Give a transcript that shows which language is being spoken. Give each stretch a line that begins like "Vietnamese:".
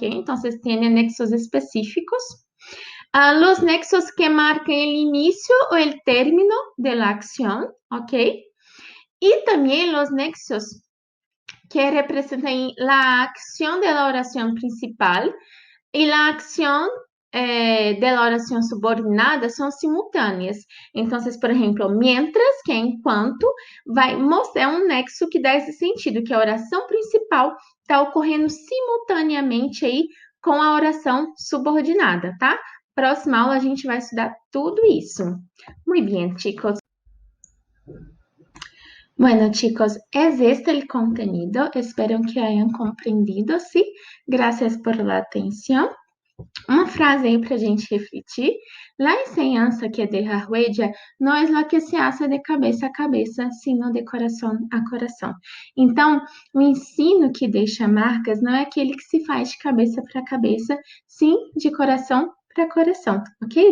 Spanish: Entonces tiene nexos específicos. Los nexos que marcan el inicio o el término de la acción, ¿ok? Y también los nexos que representan la acción de la oración principal y la acción de la oración subordinada son simultâneas.
Portuguese: Então, por exemplo, mientras, que é enquanto, vai mostrar um nexo que dá esse sentido, que a oração principal está ocorrendo simultaneamente aí com a oração subordinada, tá? Próxima aula a gente vai estudar tudo isso. Muito bem, chicos.
Spanish: Bueno, chicos, es este el contenido. Espero que hayan comprendido, ¿sí? Gracias por la atención.
Portuguese: Uma frase aí para a gente refletir.
Spanish: La enseñanza que deja huella não é la que se hace de cabeça a cabeça, sino de coração a coração.
Portuguese: Então, o ensino que deixa marcas não é aquele que se faz de cabeça para cabeça, sim de coração para coração, ok?